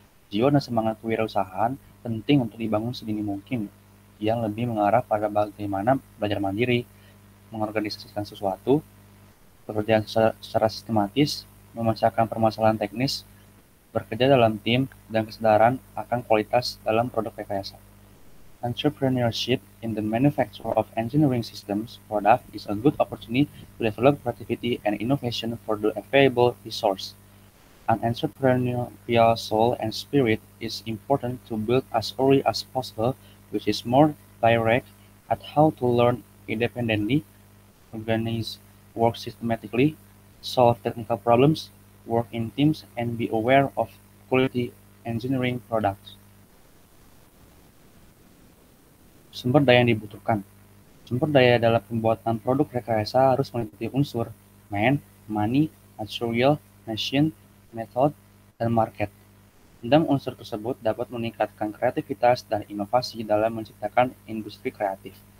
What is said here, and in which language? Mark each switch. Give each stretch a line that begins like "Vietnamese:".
Indonesian: Jiwa dan semangat kewirausahaan penting untuk dibangun sedini mungkin, yang lebih mengarah pada bagaimana belajar mandiri, mengorganisasikan sesuatu, bekerja secara sistematis, memecahkan permasalahan teknis, bekerja dalam tim, dan kesadaran akan kualitas dalam produk rekayasa.
English: Entrepreneurship in the manufacture of engineering systems product is a good opportunity to develop creativity and innovation for the available resource. An entrepreneurial soul and spirit is important to build as early as possible, which is more direct at how to learn independently, organize work systematically, solve technical problems, work in teams, and be aware of quality engineering products.
Indonesian: Sumber daya yang dibutuhkan. Sumber daya dalam pembuatan produk rekayasa harus meliputi unsur man, money, material, machine, method, dan market. 6 unsur tersebut dapat meningkatkan kreativitas dan inovasi dalam menciptakan industri kreatif.